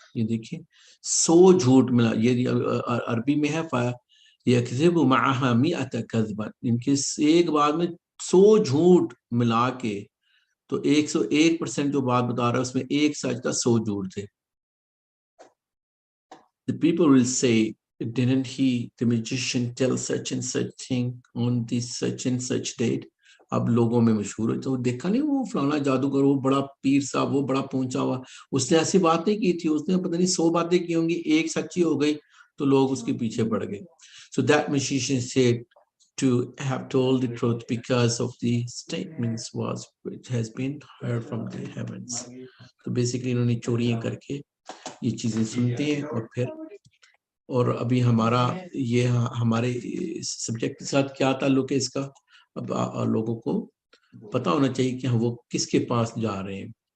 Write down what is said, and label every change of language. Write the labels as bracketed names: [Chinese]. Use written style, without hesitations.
[Hindi] ये देखिए 100 झूठ मिला, ये अरबी में है [Arabic] यकज़िबु मअहा मिअत कज़बा, [Hindi] इनके एक बात में 100 झूठ मिला के तो 101% जो बात बता रहा है उसमें एक सच था, 100 झूठ थे। [English] The people will say, didn't he the magician tell such and such thing on this such and such date? [Hindi] अब लोगों में मशहूर है, तो देखा नहीं वो फलाना जादूगर, वो बड़ा पीर साहब, वो बड़ा पहुंचा हुआ, उसने ऐसी बात नहीं की थी, उसने पता नहीं 100 बातें की होंगी, एक सच्ची हो गई तो लोग उसके पीछे पड़ गए। [English] So that magician said to have told the truth because of the statements was which has been heard from the heavens. [Hindi] तो बेसिकली इन्होंने चोरियां करके ये चीजें सुनते हैं और फिर, और अभी हमारा ये हमारे सब्जेक्ट के साथ क्या ताल्लुक है इसका, अब लोगों को पता होना चाहिए कि वो किसके पास जा रहे हैं।